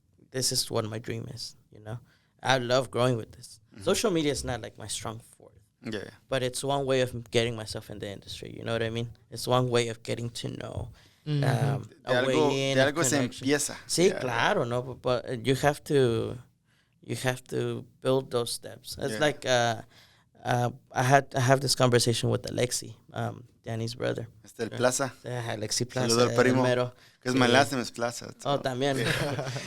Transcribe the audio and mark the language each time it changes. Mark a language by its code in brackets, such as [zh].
[en] This is what my dream is, I love growing with this. Social media is not like my strong forte. Yeah. But it's one way of getting myself in the industry. You know what I mean? It's one way of getting to know. A way in. [es] De algo se empieza. Sí, claro, no. [en] But you have to build those steps. It's like I have this conversation with Alexi, Danny's brother. [es] El Plaza. Alexi Plaza. Saludo al primo. [en] Because my last name is Plaza. So. Oh, también.